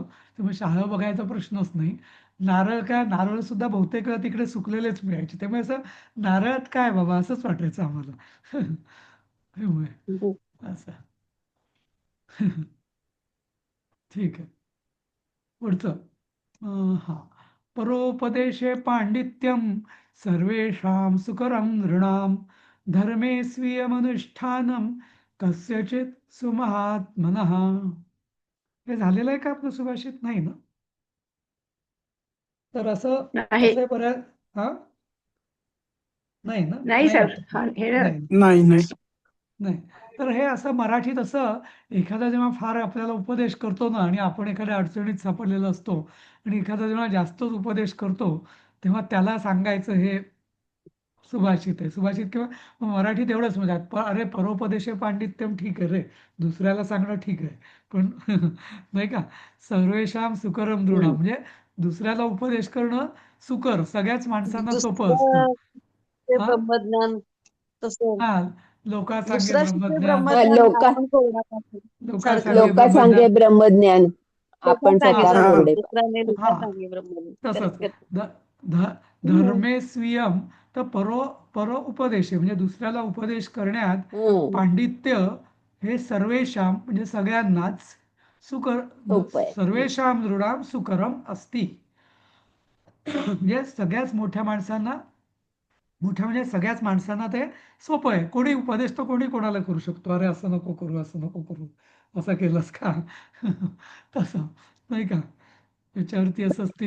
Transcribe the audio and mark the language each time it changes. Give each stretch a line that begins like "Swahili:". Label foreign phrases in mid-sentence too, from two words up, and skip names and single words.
Marathi: त्यामुळे शहाळं बघायचा प्रश्नच नाही. नारळ काय, नारळ सुद्धा बहुतेक वेळा तिकडे सुकलेलेच मिळायचे. त्यामुळे असं नारळात काय बाबा असंच वाटायचं आम्हाला. त्यामुळे असं. ठीक आहे. पुढचं. हा.
Sanskrit: परोपदेशे पांडित्यम सर्वेषां सुकरं नृणां धर्मे स्वीयमनुष्ठानं कस्यचित् सुमहात्मनः.
Marathi: हे झालेलं आहे का आपलं सुभाषित? नाही ना? तर असं नाही असं बऱ्याच हा नाही ना? नाही नाही सर वाटत. हे नाही. नाही नाही. नाही. तर हे असं मराठीत असं एखादा जेव्हा फार आपल्याला उपदेश करतो ना आणि आपण एखाद्या अडचणीत सापडलेला असतो आणि एखादा जेव्हा जास्तच उपदेश करतो, तेव्हा त्याला सांगायचं हे सुभाषित आहे. सुभाषित किंवा मराठीत एवढंच म्हणजे अरे
Sanskrit: परोपदेशे पांडित्यम
Marathi: ठीक आहे रे. दुसऱ्याला सांगणं ठीक आहे. पण नाही का?
Sanskrit: सर्वेषां सुकरम नृणां
Marathi: म्हणजे दुसऱ्याला उपदेश करणं सुकर सगळ्याच माणसांना सोपं असतं. दुसरं ते हां? ब्रह्मज्ञान तसं हां. लोका सांगे दुसरा शिकवे ब्रह्मज्ञान, ब्रह्मज्ञान लोका आपण कोरडा पासून लोका सारखं सांगे लोका सांगे ब्रह्मज्ञान. ब्रह्मज्ञान लोका आपण सांगे स्वतः बरोबर हा कोरडे दुसऱ्याने लोका हां. सांगे ब्रह्मज्ञान तसंच.
English: correct correct
Marathi: ध ध
Sanskrit: धर्मे स्वीयम
Marathi: तर
Sanskrit: पर उपदेशे
Marathi: म्हणजे दुसऱ्याला उपदेश करण्यात हम्म पांडित्य हे सर्वेषां म्हणजे सगळ्यांनाच सुकर सोपं आहे
Sanskrit: सर्वेषां नृणां सुकरम अस्ति.
Marathi: म्हणजे सगळ्याच मोठ्या माणसांना मोठ्या म्हणजे सगळ्याच माणसांना ते सोपं आहे. कोणी उपदेश तर कोणी कोणाला करू शकतो. अरे असं नको करू, असं नको करू, असं केलंस का? तसं नाही का? त्याच्यावरती असंच ती